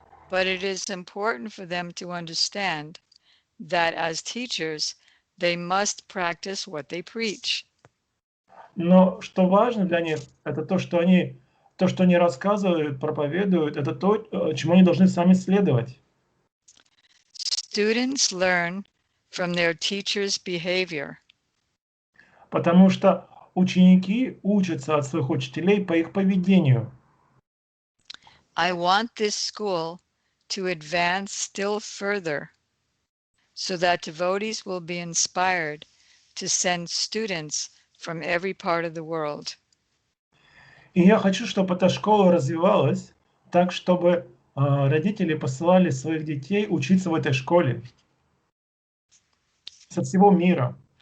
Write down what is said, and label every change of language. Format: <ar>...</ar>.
<en>But it is important for them to understand that as teachers, they must practice what they preach.</en> <ru>Но что важно для них, это то, что они рассказывают, проповедуют, это то, чему они должны сами следовать.</ru> <en>Students learn from their teacher's behavior.</en> <ru>Потому что ученики учатся от своих учителей по их поведению.</ru> <en>I want this school to advance still further so that devotees will be inspired to send students from every part of the world.</en> <ru>И я хочу, чтобы эта школа развивалась так, чтобы родители посылали своих детей учиться в этой школе со всего мира.</ru>